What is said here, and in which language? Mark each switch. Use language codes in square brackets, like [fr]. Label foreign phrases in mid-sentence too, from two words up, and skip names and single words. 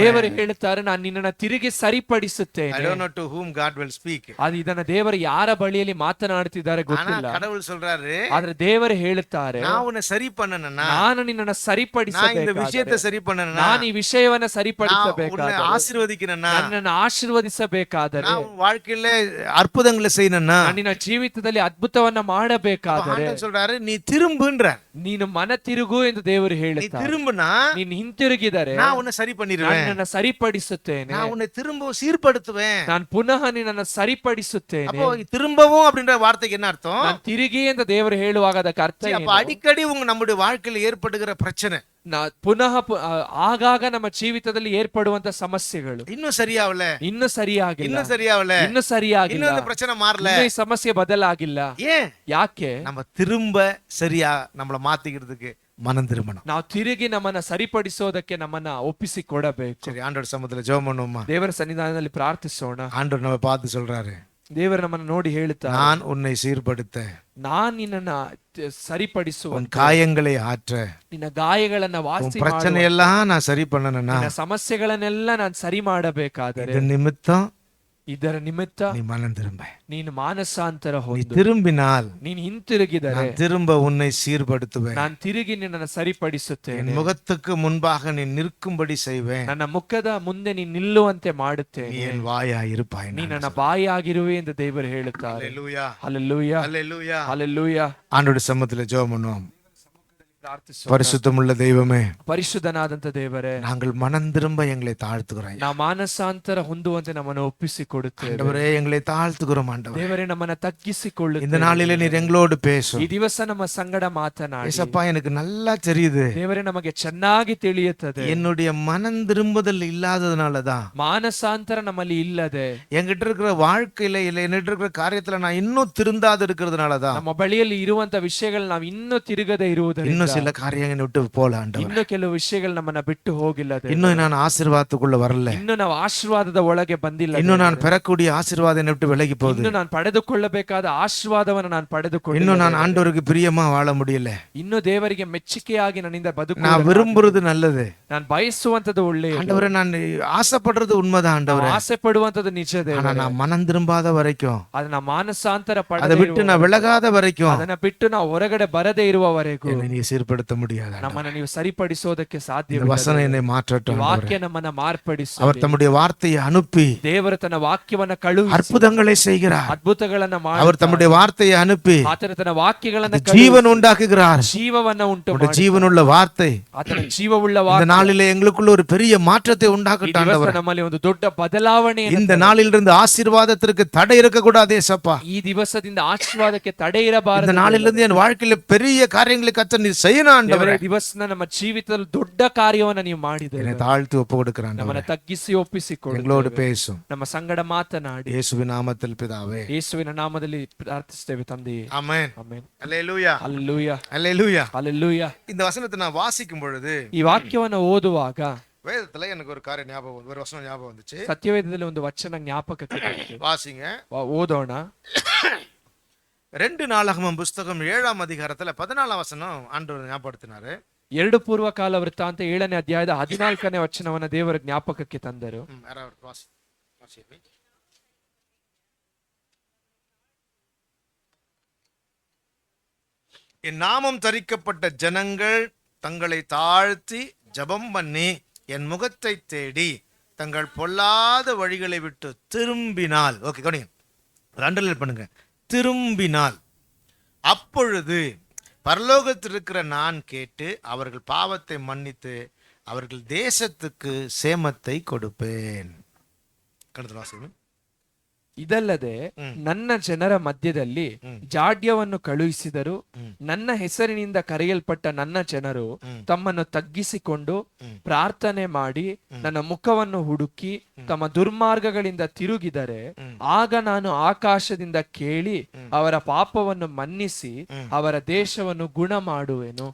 [kn] ದೇವರು ಹೇಳುತ್ತಾರೆ, ನಾನು ನಿನ್ನನ್ನ ತಿರುಗಿ [en] I [kn] ಸರಿಪಡಿಸುತ್ತೇನೆ. [en] don't know to whom God will speak. [kn] ಅದು ಇದನ್ನ ದೇವರು ಯಾರ ಬಳಿಯಲ್ಲಿ ಮಾತನಾಡುತ್ತಿದ್ದಾರೆ [ta] ஆனா [kn] ಗೊತ್ತಿಲ್ಲ. [ta] கடவுள் சொல்றாரு, [kn] ಆದ್ರೆ ದೇವರು ಹೇಳುತ್ತಾರೆ, [ta] நான் உன்னை சரி பண்ணணும்னா, [kn] ನಾನು ನಿನ್ನನ್ನ [ta] நான் இந்த [kn] ಸರಿಪಡಿಸಬೇಕಾದರೆ, [ta] விஷயத்தை சரி பண்ணணும்னா, [kn] ನಾನು ಈ ವಿಷಯವನ್ನ [ta] நான் உன்னை [kn] ಸರಿಪಡಿಸಬೇಕಾದರೆ, [ta] ஆசீர்வதிக்கணும்னா, [kn] ನನ್ನನ್ನು ಆಶೀರ್ವದಿಸಬೇಕಾದರೆ, [ta] நான் உன் வாழ்க்கையில அற்புதங்களை செய்யணும்னா, [kn] ನಾನು ನಿನ್ನ ಜೀವಿತದಲ್ಲಿ ಅದ್ಭುತವನ್ನ ಮಾಡಬೇಕಾದರೆ [ta] ஆண்டவர் சொல்றாரு, நீ திரும்புன்ற. [kn] ನೀನು ಮನ ತಿರುಗು ಎಂದು ದೇವರು [ta] நீ [kn] ಹೇಳುತ್ತಾರೆ. [ta] திரும்புனா [kn] ನೀನು ಹಿಂತಿರುಗಿದರೆ [ta] நான் உன்னை சரி [kn] ನಾನು [ta] பண்ணிடுவேன். [kn] ನಿನ್ನನ್ನು ಸರಿಪಡಿಸುತ್ತೇನೆ. [ta] நான் உன்னை திரும்ப சீர்படுத்துவேன். [kn] ನಾನು ಪುನಃ ನಿನ್ನನ್ನು ಸರಿಪಡಿಸುತ್ತೇನೆ. [ta] அப்போ திரும்பவும் அப்படின்ற வார்த்தைக்கு என்ன அர்த்தம்? [kn] ನಾನು ತಿರುಗಿ ಎಂದು ದೇವರು ಹೇಳುವಾಗ ಅದಕ್ಕೆ ಅರ್ಥ [ta] அப்ப [kn] ಏನು? [ta] அடிக்கடி நம்முடைய வாழ்க்கையில ஏற்படுகிற பிரச்சனை [kn] ಪುನಃ ಆಗಾಗ ನಮ್ಮ ಜೀವಿತದಲ್ಲಿ ಏರ್ಪಡುವಂತ ಸಮಸ್ಯೆಗಳು [ta] இன்னும் சரியாவல, [kn] ಇನ್ನು ಸರಿಯಾಗಿಲ್ಲ, [ta] இன்னும் சரியாவல, [kn] ಇನ್ನು ಸರಿಯಾಗಿಲ್ಲ, [ta] இன்னும் இந்த பிரச்சனை மாறல. [kn] ಇನ್ನು ಈ ಸಮಸ್ಯೆ ಬದಲಾಗಿಲ್ಲ. [ta] ஏன்? [kn] ಯಾಕೆ? [ta] நம்ம திரும்ப சரியா நம்மள மாத்திக்கிறதுக்கு மனம் திரும்பணும். [kn] ನಾವು ತಿರುಗಿ ನಮ್ಮನ್ನ ಸರಿಪಡಿಸೋದಕ್ಕೆ ನಮ್ಮನ್ನ ಒಪ್ಪಿಸಿಕೊಡಬೇಕು. [ta] சரி, ஆண்டவர் சமூகத்துல ஜெபம் பண்ணுவோமா? [kn] ದೇವರ ಸನ್ನಿಧಾನದಲ್ಲಿ ಪ್ರಾರ್ಥಿಸೋಣ. [ta] ஆண்டவர் நம்ம பார்த்து சொல்றாரு, [kn] ದೇವರು ನಮ್ಮನ್ನ ನೋಡಿ ಹೇಳ್ತಾರೆ, [ta] நான் உன்னை சீர்படுத்த, [kn] ನಾನ್ ನಿನ್ನನ್ನ ಸರಿಪಡಿಸುವ, [ta] உன் காயங்களை ஆற்ற, [kn] ನಿನ್ನ ಗಾಯಗಳನ್ನ [ta] உன் [kn] ವಾಸಿ [ta] பிரச்சனை [kn] ಮಾಡುವ, [ta] எல்லாம் நான் சரி பண்ணணும்னா [kn] ನಿನ್ನ ಸಮಸ್ಯೆಗಳನ್ನೆಲ್ಲ ನಾನು ಸರಿ ಮಾಡಬೇಕಾದರೆ [ta] இது நிமித்தம் [kn] ಇದರ ನಿಮಿತ್ತ [ta] நீ மனம் திரும்ப. [kn] ನೀನು ಮಾನಸಾಂತರ [ta] நீ [kn] ಹೊಂದು. [ta] திரும்பினால் [kn] ನೀನು ಹಿಂತಿರುಗಿದರೆ [ta] நான் திரும்ப உன்னை சீர்படுத்துவேன். [kn] ನಾನು ತಿರುಗಿ ನಿನ್ನನ್ನು ಸರಿಪಡಿಸುತ್ತೇನೆ. [ta] என் முகத்துக்கு முன்பாக நீ நிற்கும்படி செய்வேன். [kn] ನನ್ನ ಮುಖದ ಮುಂದೆ ನೀನು ನಿಲ್ಲುವಂತೆ [ta] நீ [kn] ಮಾಡುತ್ತೇನೆ. [ta] என் வாயாய் இருப்பாய். [kn] ನೀ ನನ್ನ ಬಾಯಿಯಾಗಿರುವೆ ಎಂದು ದೇವರು ಹೇಳುತ್ತಾರೆ. [ta] அல்லேலூயா. [kn] ಹಲ್ಲೆಲೂಯಾ, [ta] அல்லேலூயா. [kn] ಹಲ್ಲೆಲೂಯಾ. [ta] ஆண்டவருடைய சமூகத்துல ஜெபம் பண்ணுவோம். [kn] ಪ್ರಾರ್ಥಿಸೋಣ. [ta] பரிசுத்தமுள்ள தெய்வமே, [kn] ಪರಿಶುದ್ಧನಾದಂತ ದೇವರೇ, [ta] நாங்கள் மனம் திரும்ப எங்களை தாழ்த்துகிறோம். [kn] ನಾವು ಮಾನಸಾಂತರ ಹೊಂದುವಂತೆ ನಮ್ಮನ್ನು ಒಪ್ಪಿಸಿಕೊಡುತ್ತೇವೆ. [ta] ஆண்டவரே, எங்களை தாழ்த்துகிறோம். ஆண்டவரே, [kn] ದೇವರೇ, ನಮ್ಮನ್ನ [ta] இந்த [kn] ತಗ್ಗಿಸಿಕೊಳ್ಳುತ್ತೇವೆ. [ta] நாளிலே நீர் எங்களோடு பேசும். [kn] ಈ ದಿವಸ ನಮ್ಮ ಸಂಗಡ ಮಾತನಾಡಿ. [ta] ஏசப்பா, எனக்கு நல்லா தெரியுது, [kn] ದೇವರೇ, ನಮಗೆ ಚೆನ್ನಾಗಿ ತಿಳಿಯುತ್ತದೆ [ta] என்னுடைய மனம் திரும்புதல் இல்லாததுனாலதான் [kn] ಮಾನಸಾಂತರ ನಮ್ಮಲ್ಲಿ ಇಲ್ಲದೆ, [ta] என்கிட்ட இருக்கிற வாழ்க்கையில இல்ல என்கிட்ட இருக்கிற காரியத்துல நான் இன்னும் திருந்தாது இருக்கிறதுனாலதான் [kn] ನಮ್ಮ ಬಳಿಯಲ್ಲಿ ಇರುವಂತ ವಿಷಯಗಳು ನಾವು ಇನ್ನೂ ತಿರುಗದೆ ಇರುವುದರಿಂದ, [ta] இன்னும் சில காரியங்களை விட்டு போல. ஆண்டவர், [kn] ಇನ್ನು ಕೆಲವು ವಿಷಯಗಳು ನಮ್ಮನ್ನ ಬಿಟ್ಟು ಹೋಗಿಲ್ಲ. [ta] இன்னும் நான் ஆசீர்வாதத்துக்குள்ள வரல. [kn] ಇನ್ನು ನಾವು ಆಶೀರ್ವಾದದ ಒಳಗೆ ಬಂದಿಲ್ಲ. [ta] இன்னும் நான் பெறக்கூடிய ஆசீர்வாதம் என்னை விட்டு விலகி போகுது. [kn] ಇನ್ನು ನಾನು ಪಡೆದುಕೊಳ್ಳಬೇಕಾದ ಆಶೀರ್ವಾದವನ್ನು ನಾನು ಪಡೆದುಕೊಳ್ಳ. [ta] இன்னும் நான் ஆண்டவருக்கு பிரியமா வாழ முடியல. [kn] ಇನ್ನು ದೇವರಿಗೆ ಮೆಚ್ಚುಗೆಯಾಗಿ ನನ್ನಿಂದ ಬದುಕು. [ta] நான் விரும்புறது நல்லது. [kn] ನಾನು ಬಯಸುವಂತದ್ದು ಒಳ್ಳೆಯದು. [ta] ஆண்டவரே, நான் ஆசைப்படுறது உண்மைதான். ஆண்டவரே, [kn] ಆಸೆ ಪಡುವಂತದ್ದು ನಿಜದೇ. [ta] ஆனா நான் மனம் திரும்பாத வரைக்கும், [kn] ಅದನ್ನ ಮಾನಸಾಂತರ [ta] அதை [kn] ಪಡೆದ [ta] விட்டு நான் விலகாத வரைக்கும் [kn] ಅದನ್ನ ಬಿಟ್ಟು ನಾವು ಹೊರಗಡೆ ಬರದೇ ಇರುವವರೆಗೂ [ta] என்னை நீ சீர்படுத்த முடியாது. [kn] ನಮ್ಮನ್ನ ನೀವು ಸರಿಪಡಿಸೋದಕ್ಕೆ [ta] இந்த [kn] ಸಾಧ್ಯವಿಲ್ಲ. [ta] வசனம் என்னை மாற்றட்டும். [kn] ವಾಕ್ಯ ನಮ್ಮನ್ನ ಮಾರ್ಪಡಿಸಿ. [ta] அவர் தம்முடைய வார்த்தையை அனுப்பி [kn] ದೇವರು ತನ್ನ ವಾಕ್ಯವನ್ನ ಕಳುಹಿಸಿ [ta] அற்புதங்களை செய்கிறார். [kn] ಅದ್ಭುತಗಳನ್ನ [ta] அவர் [kn] ಮಾಡಿ [ta] தம்முடைய வார்த்தையை அனுப்பி [kn] ಆತನ ತನ್ನ ವಾಕ್ಯಗಳನ್ನ [ta] ஜீவன் உண்டாக்குகிறார். [kn] ಜೀವವನ್ನ ಉಂಟು [ta] உம்முடைய [kn] ಮಾಡಿ [ta] ஜீவனுள்ள வார்த்தை [kn] ಆತನ ಜೀವವುಳ್ಳ [ta] இந்த [kn] ವಾಕ್ಯ [ta] நாளிலே எங்களுக்குள்ள ஒரு பெரிய மாற்றத்தை [kn] ಈ [ta] உண்டாக்கட்டும். [kn] ದಿವಸ [ta] ஆண்டவரே, [kn] ನಮ್ಮಲ್ಲಿ ಒಂದು ದೊಡ್ಡ ಬದಲಾವಣೆ. [ta] இந்த நாளிலிருந்து ஆசீர்வாதத்திற்கு தடை இருக்கக்கூடாது. ஏசப்பா, [kn] ಈ ದಿವಸದಿಂದ ಆಶೀರ್ವಾದಕ್ಕೆ ತಡೆ [ta] இந்த [kn] ಇರಬಾರದು. [ta] நாளிலிருந்து என் வாழ்க்கையில பெரிய காரியங்களை கத்த நீ செய்யணும். ஆண்டவரே, [kn] ದೇವರೇ, ದಿವಸ ನಮ್ಮ ಜೀವಿತದಲ್ಲಿ ದೊಡ್ಡ ಕಾರ್ಯವನ್ನ ನೀವು ಮಾಡಿದ್ದೀರಿ. [ta] என்னை தாழ்த்தி ஒப்பு கொடுக்கிறேன். [kn] ನಮ್ಮನ್ನ ತಗ್ಗಿಸಿ ಒಪ್ಪಿಸಿಕೊಳ್ಳಿ. [ta] எங்களோடு பேசும். [kn] ನಮ್ಮ ಸಂಗಡ ಮಾತನಾಡಿ. [ta] இயேசுவின் நாமத்தில் பிதாவே, [kn] ಯೇಸುವಿನ ನಾಮದಲ್ಲಿ ಪ್ರಾರ್ಥಿಸುತ್ತೇವೆ ತಂದೆಯೇ. [ta] ஆமென். [kn] ಆಮೆನ್. [ta] அல்லேலூயா. [kn] ಹಲ್ಲೆಲೂಯಾ, [ta] அல்லேலூயா. [kn] ಹಲ್ಲೆಲೂಯಾ. [ta] இந்த வசனத்தை நான் வாசிக்கும் பொழுது [kn] ಈ ವಾಕ್ಯವನ್ನ ಓದುವಾಗ [ta] வேதத்துல எனக்கு ஒரு காரியம் ஞாபகம் வந்து, ஒரு வசனம் ஞாபகம் வந்துச்சு. [kn] ಸತ್ಯವೇದದಲ್ಲಿ ಒಂದು ವಚನ ಜ್ಞಾಪಕಕ್ಕೆ ಬಂತು. [ta] வாசிங்க. [kn] ಓದೋಣ. [ta] 2 நாளாகமம் புஸ்தகம் 7ஆம் அதிகாரத்துல 14ஆம் வசனம் ஆண்டவர் ஞாபகப்படுத்தினாரு. [kn] 2 ಪೂರ್ವಕಾಲ ವೃತ್ತಾಂತ 7ನೇ ಅಧ್ಯಾಯದ 14ನೇ ವಚನವನ್ನ ದೇವರ ಜ್ಞಾಪಕಕ್ಕೆ ತಂದರು. [ta] யாராவது வாசிங்க. என் நாமம் தரிக்கப்பட்ட ஜனங்கள் தங்களை தாழ்த்தி ஜெபம் பண்ணி என் முகத்தை தேடி தங்கள் பொல்லாத வழிகளை விட்டு திரும்பினால், ஓகே கவனிங்க, அண்டர்லைன் பண்ணுங்க, திரும்பினால் அப்பொழுது பரலோகத்தில் இருக்கிற நான் கேட்டு அவர்கள் பாவத்தை மன்னித்து அவர்கள் தேசத்துக்கு சேமத்தை கொடுப்பேன். கணத்துல வாசிக்கணும். [kn] ಇದಲ್ಲದೆ ನನ್ನ ಜನರ ಮಧ್ಯದಲ್ಲಿ ಜಾಡ್ಯವನ್ನು ಕಳುಹಿಸಿದರು. ನನ್ನ ಹೆಸರಿನಿಂದ ಕರೆಯಲ್ಪಟ್ಟ ನನ್ನ ಜನರು ತಮ್ಮನ್ನು ತಗ್ಗಿಸಿಕೊಂಡು ಪ್ರಾರ್ಥನೆ ಮಾಡಿ ನನ್ನ ಮುಖವನ್ನು ಹುಡುಕಿ ತಮ್ಮ ದುರ್ಮಾರ್ಗಗಳಿಂದ ತಿರುಗಿದರೆ ಆಗ ನಾನು ಆಕಾಶದಿಂದ ಕೇಳಿ ಅವರ ಪಾಪವನ್ನು ಮನ್ನಿಸಿ ಅವರ ದೇಶವನ್ನು ಗುಣ ಮಾಡುವೆನು.